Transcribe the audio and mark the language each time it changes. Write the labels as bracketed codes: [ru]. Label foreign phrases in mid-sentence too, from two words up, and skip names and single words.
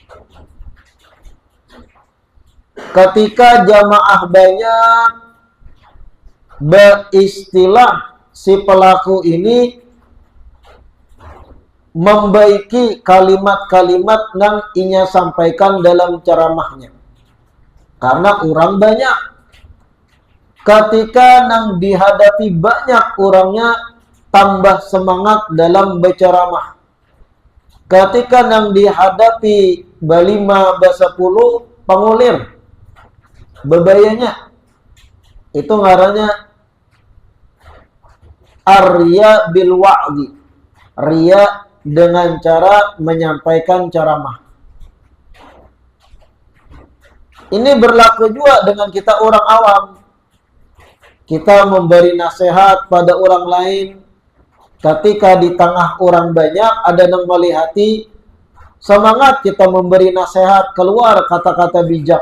[id] Ketika jamaah banyak beristilah, si pelaku ini membaiki kalimat-kalimat yang inya sampaikan dalam ceramahnya. Karena orang banyak. Ketika nang dihadapi banyak orangnya, tambah semangat dalam berceramah. [bjn] Ketika nang dihadapi balima basapuluh, pengulir. Bebayanya. Itu ngarannya [ar] ar-riya bil wa'zi. [id] Riya dengan cara menyampaikan ceramah. Ini berlaku juga dengan kita orang awam. Kita memberi nasihat pada orang lain. Ketika di tengah orang banyak ada yang melihati, semangat kita memberi nasihat, keluar kata-kata bijak.